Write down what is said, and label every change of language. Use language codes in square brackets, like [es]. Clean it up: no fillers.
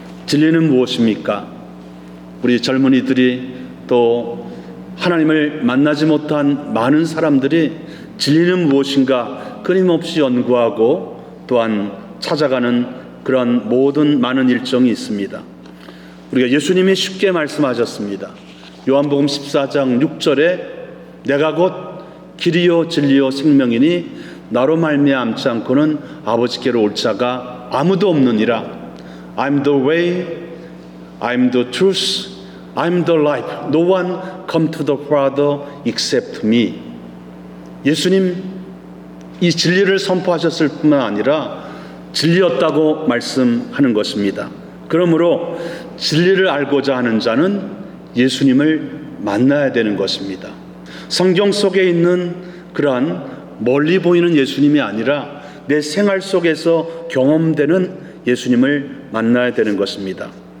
[ko] 진리는 무엇입니까? 우리 젊은이들이 또 하나님을 만나지 못한 많은 사람들이 진리는 무엇인가 끊임없이 연구하고 또한 찾아가는 그런 모든 많은 일정이 있습니다. 우리가 예수님이 쉽게 말씀하셨습니다. 요한복음 14장 6절에 내가 곧 길이요 진리요 생명이니 나로 말미암지 않고는 아버지께로 올 자가 아무도 없느니라. [en] I'm the way, I'm the truth, I'm the life. No one come to the Father except me. [ko] 예수님 이 진리를 선포하셨을 뿐만 아니라 진리였다고 말씀하는 것입니다. 그러므로 진리를 알고자 하는 자는 예수님을 만나야 되는 것입니다. 성경 속에 있는 그러한 멀리 보이는 예수님이 아니라 내 생활 속에서 경험되는 예수님을 만나야 되는 것입니다.